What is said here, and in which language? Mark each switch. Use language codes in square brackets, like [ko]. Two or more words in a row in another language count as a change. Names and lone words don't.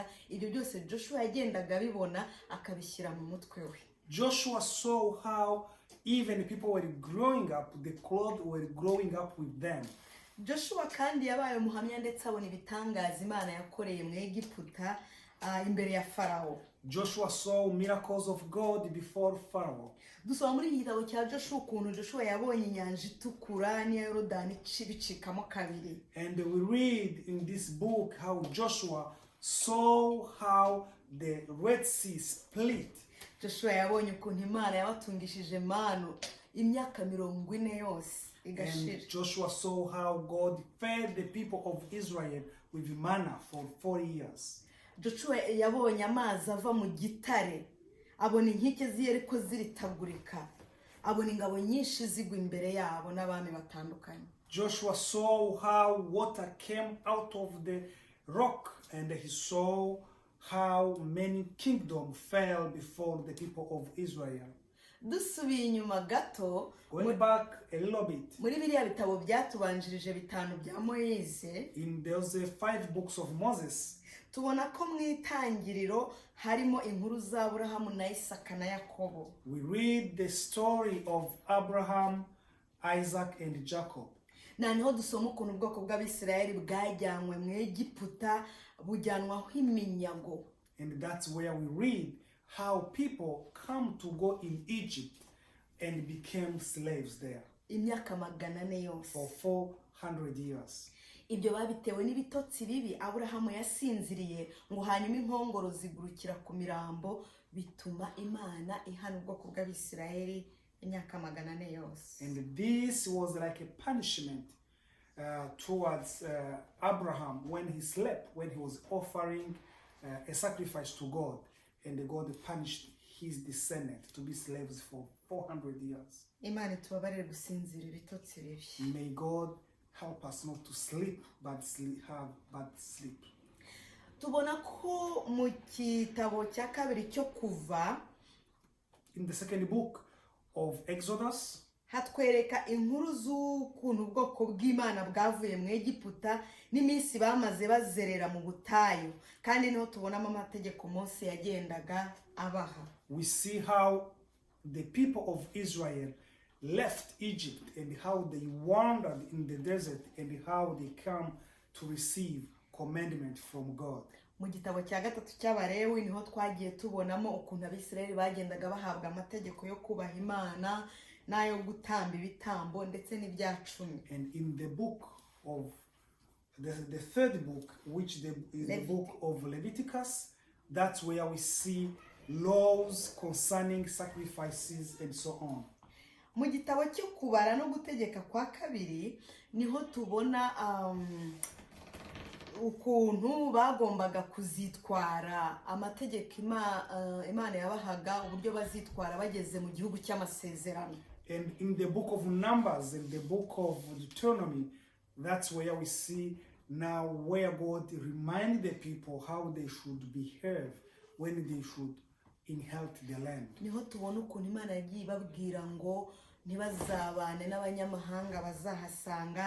[rw] Ibyo byose Joshua yagendaga bibona akabishyira mu mutwe we. [en] Joshua saw how even people were growing up, the clothes were growing up with them. [rw] Joshua kandi yabaye umuhamya ndetse abona ibitangaza Imana yakoreye mu Egiputa imbere ya Farao. [en] Joshua saw miracles of God before Pharaoh. [rw] Dusoma muri iki gitabo cya Joshua ukuntu Joshua yabonye inyanja itukura n'iya Yorodani bicikamo kabiri. [en] And we read in this book how Joshua saw how the Red Sea split. [rw] Joshua yabonye ukuntu Imana yabatungishije manu imyaka 40 yose igashira. [en] And Joshua saw how God fed the people of Israel with manna for 40 years. [rw] Joshua yabonye amazi ava mu gitare, abona inkike z'Yeriko ziritagurika, abona ingabo nyinshi zigwa imbere yabo n'abami batandukanye. [en] Joshua saw how water came out of the rock, and he saw how many kingdoms fell before the people of Israel. [rw] Dusubiye inyuma gato, [en] going back a little bit, [rw] muri biriya bitabo byatubanjirije bitanu bya Moise, [en] in those 5 books of Moses, [rw] tubona ko mu itangiriro harimo inkuru za Aburahamu na Isaka na Yakobo. [en] We read the story of Abraham, Isaac, and Jacob. [rw] Noneho dusoma ukuntu ubwoko bw'Abisirayeli bwajyanywe mu Egiputa bujyanwaho iminyago. [en] And that's where we read how people come to go in Egypt and became slaves there [rw] Imyaka 400 yose. [en] for 400 years. [rw] Ibyo babitewe n'ibitotsi bibi Aburahamu yasinziriye ngo hanyuma inkongoro zigurukira ku mirambo bituma Imana ihana ubwoko bw'Abisirayeli imyaka 400 yose. [en] And this was like a punishment towards Abraham when he slept, when he was offering a sacrifice to God, and God punished his descendants to be slaves for 400 years. [rw] Imana tubabarire gusinzira ibitotsi bibi. [en] May God help us not to sleep, but have bad sleep. [rw] Tubona ko mu kitabo cya kabiri cyo kuva [en] In the second book of Exodus, [rw] hatwereka inkuru z'ukuntu ubwoko bw'Imana bwavuye mu Egiputa n'iminsi bamaze bazerera mu butayu, kandi niho tubonamo amategeko Mose yagendaga abaha. [en] we see how the people of Israel left Egypt and how they wandered in the desert and how they come to receive commandment from God. [rw] Mu gitabo cya gatatu cy'Abalewi niho twagiye tubonamo ukuntu Abisirayeli bagendaga bahabwa amategeko yo kubaha Imana n'ayo gutamba ibitambo ndetse n'ibyacumi. [en] And in the book of the third book, which is the book of Leviticus, that's where we see laws concerning sacrifices and so on. [rw] Mu gitabo cyo kubara no gutegeka kwa kabiri niho tubona ukuntu bagombaga kuzitwara amategeko Imana yabahaga uburyo bazitwara bageze mu gihugu cy'amasezerano. [en] And in the book of Numbers and the book of Deuteronomy, that's where we see now where God reminds the people how they should behave when they should inherit the land. [rw] Niho tubona ukuntu Imana yagiye babwira ngo ntibazabane n'abanyamahanga bazahasanga.